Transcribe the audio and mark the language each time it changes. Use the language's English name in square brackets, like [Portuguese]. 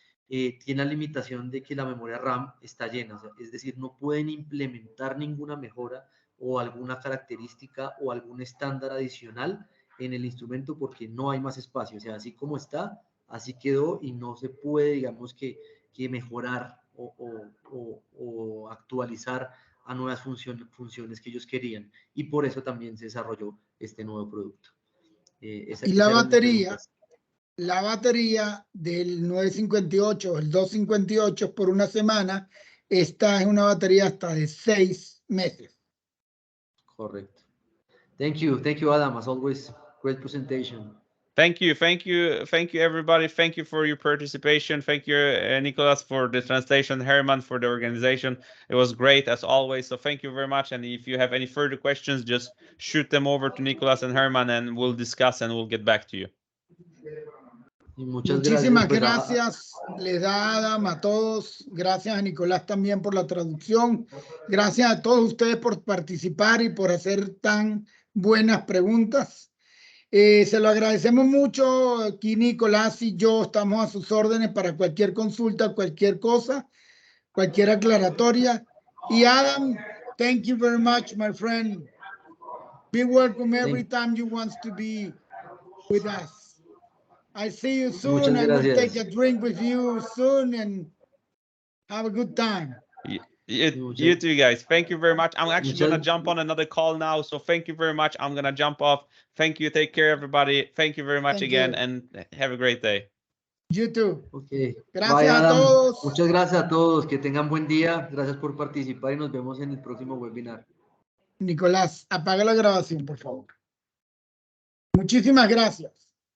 [Spanish] tiene la limitación de que la memoria RAM está llena, o sea, es decir, no pueden implementar ninguna mejora o alguna característica o algún estándar adicional en el instrumento porque no hay más espacio, o sea, así como está, así quedó y no se puede, digamos, que mejorar o actualizar a nuevas funciones que ellos querían, y por eso también se desarrolló este nuevo producto. Y la batería del 958, el 258 por una semana, esta es una batería hasta de 6 meses. Correcto. [English] Thank you, Adam. As always, great presentation. Thank you, everybody. Thank you for your participation. Thank you, Nicolas, for the translation, Herman for the organization. It was great as always. So thank you very much. And if you have any further questions, just shoot them over to Nicolas and Herman, and we'll discuss and we'll get back to you. [Spanish] Muchísimas gracias, les da Adam a todos. Gracias a Nicolás también por la traducción. Gracias a todos ustedes por participar y por hacer tan buenas preguntas. Se lo agradecemos mucho. Aquí Nicolás y yo estamos a sus órdenes para cualquier consulta, cualquier cosa, cualquier aclaratoria. [English] Y Adam, thank you very much, my friend. Be welcome every time you want to be with us. I see you soon. I will take a drink with you soon and have a good time. You too, guys. Thank you very much. I'm actually going to jump on another call now. So thank you very much. I'm going to jump off. Thank you. Take care, everybody. Thank you very much again and have a great day. You too. Okay. [Spanish] Gracias a todos. Muchas gracias a todos. Que tengan buen día. Gracias por participar y nos vemos en el próximo webinar. Nicolás, apaga la grabación, por favor. Muchísimas gracias.